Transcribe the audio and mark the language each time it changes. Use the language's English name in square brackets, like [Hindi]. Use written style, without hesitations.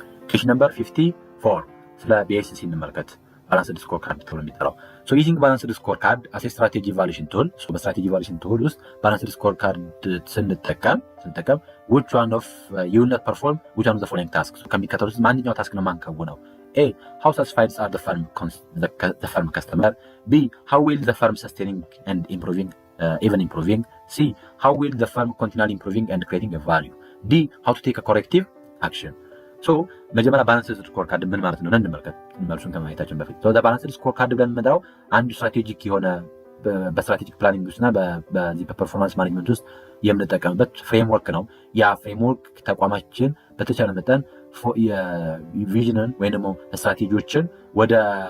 [Amharic] ኬሽን ነምበር 54 ስለ BICC እንመልከት። ባላንስድ ስኮር ካርድ ተብሎ የሚጠራው [English] ዩዚንግ ባላንስድ ስኮር ካርድ አስ ስትራቴጂ ኢቫሉዌሽን ቱል። [Amharic] በስትራቴጂ ኢቫሉዌሽን ቱል ውስጥ ባላንስድ ስኮር ካርድ ስንጠቀም [English] which one of you will not perform which one of the following tasks? [Amharic] ከሚከተሉት ማንኛው ታስክ ነው ማንከውነው? [English] A. How satisfied are the firm customer? B. How will the firm sustaining and improving even improving? C. How will the firm continually improving and creating a value? D. How to take a corrective action? [Amharic] መጀመሪያ ባላንስድ ስኮር ካርድ ምን ማለት ነው እንመልከት፣ መልሱን ከማየታችን በፊት። ባላንስድ ስኮር ካርድ ብለን የምንጠራው አንዱ ስትራቴጂክ የሆነ በስትራቴጂክ ፕላኒንግ ውስጥና በዚህ በፐርፎርማንስ ማኔጅመንት ውስጥ የምንጠቀምበት ፍሬምወርክ ነው። ያ ፍሬምወርክ ተቋማችን በተቻለ መጠን የቪዥንን ወይም ደግሞ ስትራቴጂዎችን ወደ